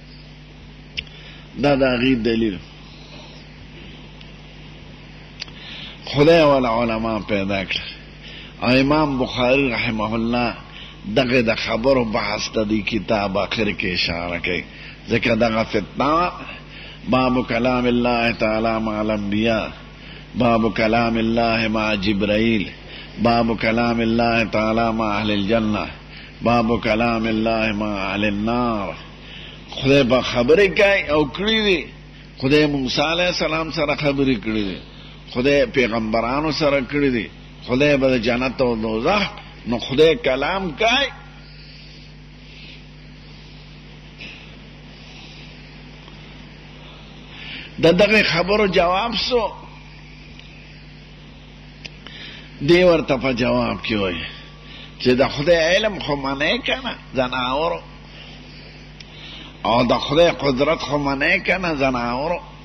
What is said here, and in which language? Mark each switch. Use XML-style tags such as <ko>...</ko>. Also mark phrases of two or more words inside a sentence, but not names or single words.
<ps>دا د هغې دلیل. خدای والا علما پیدا کړل. او امام بخاری رحمه الله دغه د خبرو بحث ته دی کتاب آخر کې اشاره کوي، ځکه دغه فتنه</ps> <ar>باب کلام الله تعالی مع الانبیاء، باب کلام الله مع جبرائیل، باب کلام الله تعالی مع اهل الجنه، باب کلام الله مع اهل النار.</ar> <ps>خدای به خبرې کوي او کړي دي. خدای موسی</ps> <ar>علیه السلام</ar> <ps>سره خبرې کړي دي، خدای پیغمبرانو سره کړي دي، خدای به د جنت او دوزخ. نو خدای کلام کوي. د دغه خبرو جواب سو دی ورته په جواب کې وایي چې د خدای علم خو منې کنه زناورو، او د خدای قدرت خو منې کنه زناورو.</ps>